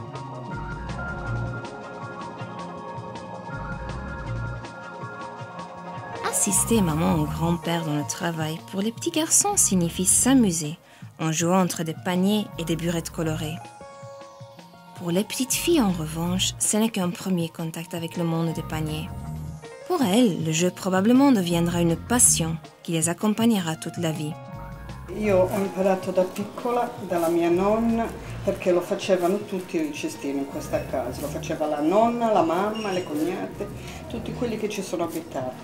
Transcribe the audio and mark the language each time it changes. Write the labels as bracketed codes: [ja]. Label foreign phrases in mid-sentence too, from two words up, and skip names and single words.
[fr] Assister maman ou grand-père dans le travail pour les petits garçons signifie s'amuser en jouant entre des paniers et des burettes colorées. Pour les petites filles, en revanche, ce n'est qu'un premier contact avec le monde des paniers. Pour elles, le jeu probablement deviendra une passion qui les accompagnera toute la vie. [it] Io ho imparato da piccola dalla mia nonna perché lo facevano tutti i cestini in questa casa, lo faceva la nonna, la mamma, le cognate, tutti quelli che ci sono abitati.